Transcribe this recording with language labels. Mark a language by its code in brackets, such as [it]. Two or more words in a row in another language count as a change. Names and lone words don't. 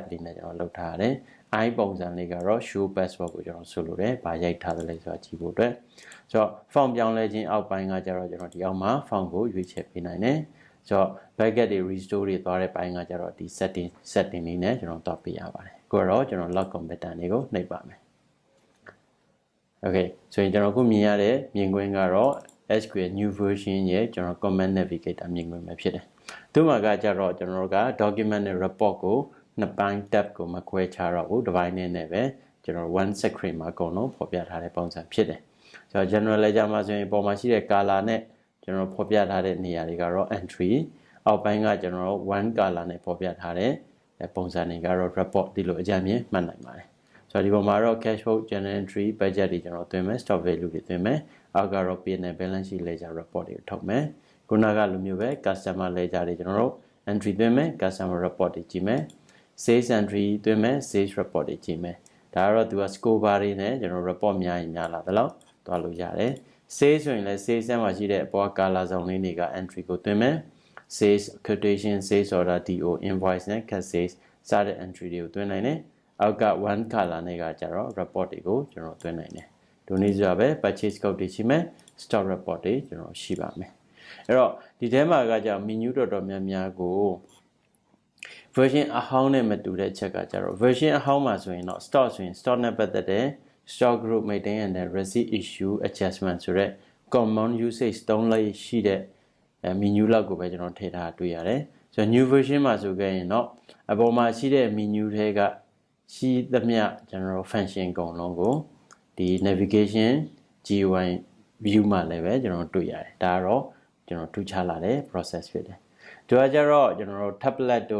[my] လေးနဲ့ကျွန်တော်လုပ်ထားရတယ်။ i ပုံစံလေးကတော့ [en] show password [my] ကိုကျွန်တော်ဆိုလိုတယ်။ဗာရိုက်ထားတယ်လဲဆိုတာကြည့်ဖို့အတွက်။ဆိုတော့ font ပြောင်းလဲခြင်းအောက်ပိုင်းကကျတော့ကျွန်တော်ဒီအောက်မှာ font ကိုရွေးချယ်ပေးနိုင်တယ်။ဆိုတော့ backend တွေ restore တွေသွားတဲ့ပိုင်းကကျတော့ဒီ setting လေးနဲ့ကျွန်တော်တော့ပေးရပါတယ်။ကိုတော့ကျွန်တော် [en] log button [my] လေးကိုနှိပ်ပါမယ်။ Okay ဆိုရင်ကျွန်တော်ခုမြင် ရတဲ့မြင်ကွင်းကတော့ [en] SQL new version [my] ရဲ့ကျွန်တော် [en] command navigator [my] မြင်ကွင်းပဲဖြစ်တယ်။သူ့မှာကကြတော့ကျွန်တော်တို့က document နဲ့ report ကိုနှစ်ပိုင်း tab ကိုမခွဲခြားတော့ဘူးတစ်ပိုင်းနဲ့ပဲကျွန်တော် [en] one screen [my] မှာအကုန်လုံးဖော်ပြထားတဲ့ပုံစံဖြစ်တယ်။ဆိုတော့ [en] general ledger [my] မှာဆို ရင်ပုံမှာရှိတဲ့ color နဲ့ကျွန်တော်ဖော်ပြထားတဲ့နေရာတွေကတော့ entry အောက်ပိုင်းကကျွန်တော်တို့ [en] one color [my] နဲ့ဖော်ပြထားတဲ့ပုံစံတွေကတော့ report ဒီလိုအကြမ်းမြင်မှတ်နိုင်ပါတယ်။ဆိုတော့ဒီပုံမှာတော့ [en] cash flow journal entry [my] budget တွေကျွန်တော်သွင်းမယ် [en] stock value [my] တွေသွင်းမယ်အောက်ကတော့ [en] P&L balance sheet ledger report [my] တွေထုတ်မယ်ခုနကလိုမျိုးပဲ [en] customer ledger [my] တွေကျွန်တော်တို့ entry သွင်းမယ် [en] customer report [my] တွေကြည့်မယ် [en] sales entry [my] သွင်းမယ် [en] sales report [my] တွေကြည့်မယ်ဒါကတော့သူက [en] score bar [my] တွေနဲ့ကျွန်တော် report များရင်များလာတယ်လို့တွားလို့ရတယ် sales ဆိုရင်လည်း sales ထဲမှာရှိတဲ့အပေါ် color ဇုံလေးတွေက entry ကိုသွင်းမယ် [en] sales quotation sales order DO invoice [my] နဲ့ [en] cash sales [my] စတဲ့ entry တွေကိုသွင်းနိုင်တယ်အောက်က [en] one color [my] နဲ့ကကြတော့ report တွေကိုကျွန်တော်သွင်းနိုင်တယ်ဒိုနည်းဆိုပဲ [en] purchase code [my] တွေရှိမယ် [en] stock report [my] တွေကျွန်တော်ရှိပါမယ်အဲ့တော့ဒီထဲမှာကကြ menu တော်များများကို version အဟောင်းနဲ့မတူတဲ့အချက်ကကြတော့ version အဟောင်းမှာဆိုရင်တော့ stock ဆိုရင် stock နဲ့ပတ်သက်တဲ့ [en] stock group maintain and receipt issue adjustment [my] ဆိုတဲ့ [en] common usage [my] သုံးလိုက်ရှိတဲ့ menu လောက်ကိုပဲကျွန်တော်ထည့်ထားတွေ့ရတယ်ဆိုတော့ [en] new version [my] မှာဆိုခဲ့ရင်တော့အပေါ်မှာရှိတဲ့ menu တွေကရှိသမျှကျွန်တော် function အကုန်လုံးကိုဒီ [en] navigation GUI view [my] မှာလည်းပဲကျွန်တော်တွေ့ရတယ်ဒါကတော့ကျွန်တော်ထူးခြားလာတဲ့ process ဖြစ်တယ်ဒီကကြတော့ကျွန်တော် tablet တို့